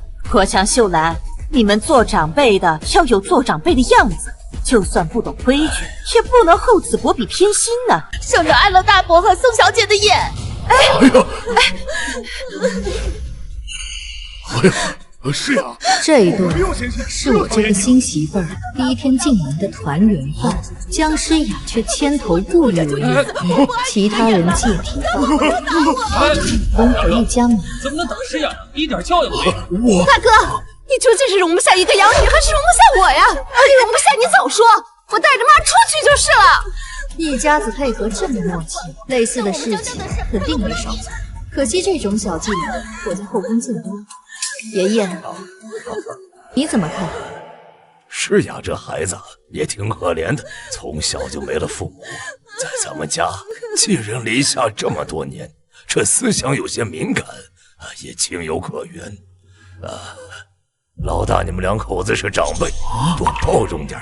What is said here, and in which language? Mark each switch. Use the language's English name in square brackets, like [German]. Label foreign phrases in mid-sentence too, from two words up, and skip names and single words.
[Chinese] 國強秀蘭，你們做長輩的要有做長輩的樣子，就算不懂規矩，也不能厚此薄彼偏心呢。省着礙了大伯和宋小姐的眼。是呀，這一頓是我這個新媳婦兒第1天進門的團圓飯，江詩雅卻牽頭不與我約，其他人借題發揮，攻回一家門。怎麼能打詩雅？一點教養沒有！大哥，你究竟是容不下一個養女，還是容不下我呀？你容不下你早說，我帶着媽出去就是了。一家子配合這麼默契，類似的事情肯定沒少做。可惜這種小伎倆我在後宮見多。爺爺，你怎麼看？詩雅這孩子也挺可憐的，從小就沒了父母，在咱們家寄人籬下這麼多年，這思想有些敏感，也情有可原。老大，你們2口子是長輩，多包容點。